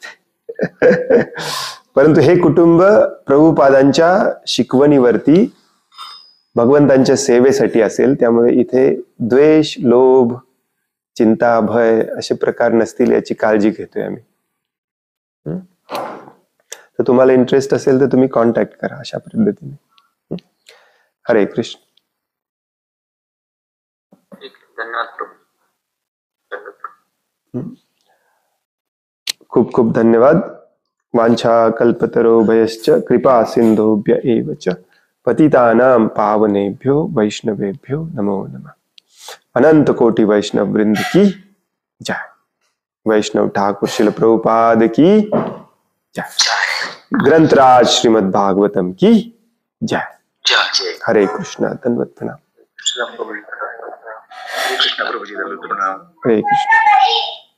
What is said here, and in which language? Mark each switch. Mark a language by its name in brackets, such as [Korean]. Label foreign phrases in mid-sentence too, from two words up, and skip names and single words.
[Marathi] परंतु हे कुटुंब प्रभुपादांच्या शिकवणीवरती भगवंतांच्या सेवेसाठी असेल, त्यामुळे इथे द्वेष, लोभ, चिंता, भय असे प्रकार नसतील याची काळजी घेतोय आम्ही. तर तुम्हाला इंटरेस्ट असेल तर तुम्ही कॉन्टॅक्ट करा अशा पद्धतीने. हरे कृष्ण. धन्यवाद प्रभू. खूप खूप धन्यवाद. [Sanskrit] वांछा कल्पतरोभयश्च कृपा सिंधुभ्य एव च पतितानां पावनेभ्यो वैष्णवेभ्यो नमो नमः. [Hindi] अनंत कोटि वैष्णव वृंद की जय. वैष्णव ठाकुर श्रील प्रभुपाद की जय. ग्रंथराज श्रीमद् भागवतम की जय. [Marathi] हरे कृष्ण. धन्यवाद. प्रणाम. कृष्ण प्रभुजी. हरे कृष्ण.